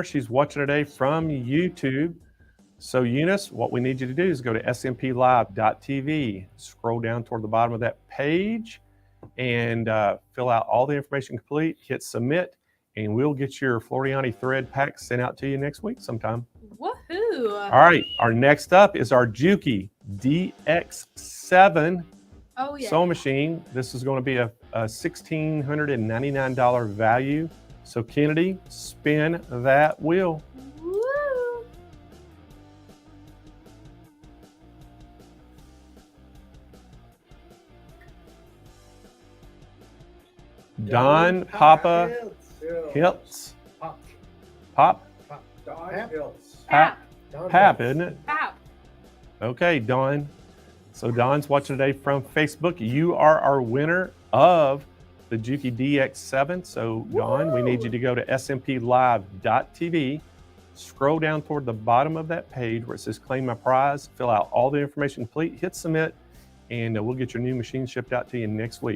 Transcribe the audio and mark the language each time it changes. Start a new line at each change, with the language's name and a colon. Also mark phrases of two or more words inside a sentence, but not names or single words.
English: She's watching today from YouTube. So Eunice, what we need you to do is go to smplive.tv, scroll down toward the bottom of that page, and fill out all the information complete, hit submit, and we'll get your Floriani thread pack sent out to you next week sometime. Woohoo! All right, our next up is our Juki DX7 sewing machine. This is going to be a $1,699 value. So Kennedy, spin that wheel. Woo! Don Papa Hiltz. Pop. Don Hiltz. Pap. Don Pap, Hiltz. isn't it? Pap. Okay, Dawn. So Dawn's watching today from Facebook. You are our winner of the Juki DX7. So Dawn, we need you to go to smplive.tv, scroll down toward the bottom of that page where it says claim my prize, fill out all the information complete, hit submit, and we'll get your new machine shipped out to you next week.